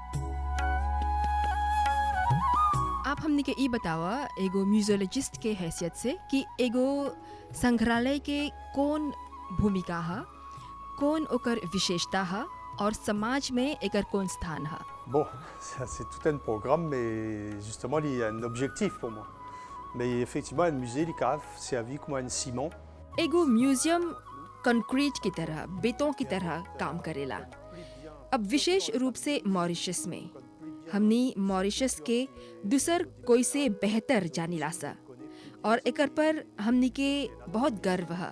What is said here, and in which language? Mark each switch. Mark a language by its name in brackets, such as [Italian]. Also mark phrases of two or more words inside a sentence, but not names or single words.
[Bhojpuri] आप हमने के ई बतावा एगो म्यूजियोलॉजिस्ट के हैसियत से कि एगो संग्रहालय के कौन भूमिका है, कौन ओकर विशेषता है और समाज में एकर कौन स्थान है। [French] Bon, ça, c'est tout un programme, mais justement, il y a un objectif pour moi. Mais effectivement, un musée, il a servi comme un ciment. [Bhojpuri] एगो म्यूजियम कंक्रीट की तरह, बेतों की तरह काम करेला। अब विशेष रूप से मॉरिशस में हमनी मॉरिशस के दूसर कोई से बेहतर जानिला सा और एकर पर हमनी के बहुत गर्व है।